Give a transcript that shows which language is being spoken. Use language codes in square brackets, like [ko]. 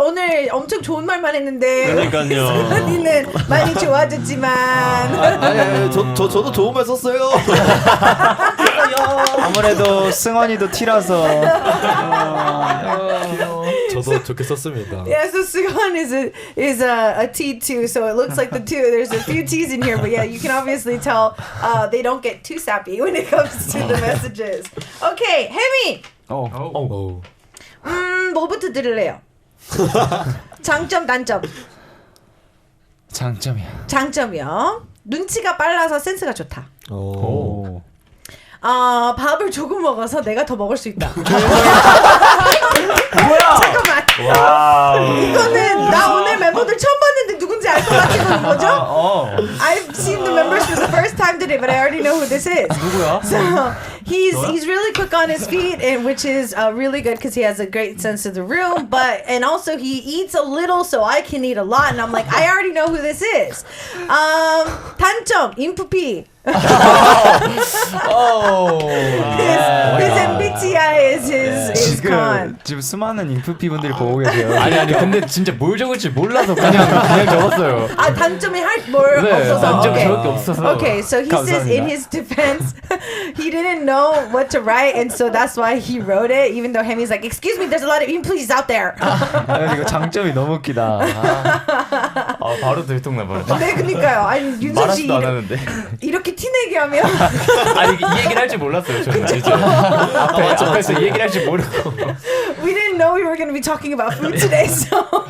[ko] 오늘 엄청 좋은 말만 했는데. 그러니까요. 승원이는 많이 좋아졌지만. 아니, 저도 좋은 말 썼어요. 아무래도 승원이도 T라서 저도 좋게 썼습니다. [en] Yeah, so Seungwon is a T too, so it looks like the two. There's a few T's in here, but yeah, you can obviously tell they don't get too sappy when it comes to the messages. Okay, 혜미. [ko] 뭐부터 들을래요? 장점, 단점. 장점이야. 장점이요. 눈치가 빨라서 센스가 좋다. 오. 밥을 조금 먹어서 내가 더 먹을 수 있다. 뭐야? 잠깐만. 이거는 나 오늘 멤버들 처음 봤는데 누군지 알 것 같은 거죠? [en] I've seen the members for the first time today, but I already know who this is. [ko] 누구야? [en] So he's really quick on his feet, and which is really good because he has a great sense of the room. And also he eats a little, so I can eat a lot. And I'm like, I already know who this is. [ko] 단점, 인프피. [en] His MBTI is his con. [ko] 지금 수많은 인프피 분들이 보고 계세요. 아니 근데 진짜 뭘 적을지 몰라서 그냥 적었어요. 단점이 뭘 없어서. 단점이 적을 게 없어서. [en] Okay, so he says in his defense, he didn't know what to write, and so that's why he wrote it. Even though Hemi's like, excuse me, there's a lot of inpleas out there. [ko] 이거 장점이 너무 웃기다. 바로 들통나버렸네. 네, 그러니까요. 아니 윤석 씨 말하지도 않았는데. 이렇게 티내게 하면. 아니 이 얘기를 할 줄 몰랐어요. 저는 진짜. 앞에서 이 얘기를 할 줄 모르고. [en] We didn't know we were going to be talking about food today, so.